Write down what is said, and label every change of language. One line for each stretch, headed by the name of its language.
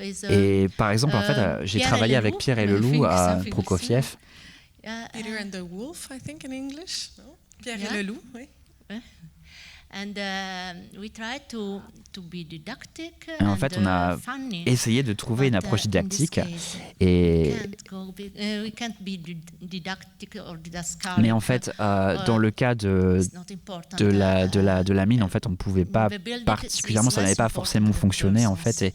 French: Et par exemple, en fait, j'ai travaillé avec Pierre et le Loup à Prokofiev.
English: Peter and the Wolf, I think in English.
French: No? Pierre et le Loup, oui. Et en fait, on a essayé de trouver une approche didactique, mais en fait, dans le cas de la mine, en fait, on ne pouvait pas particulièrement, ça n'avait pas forcément fonctionné, en fait.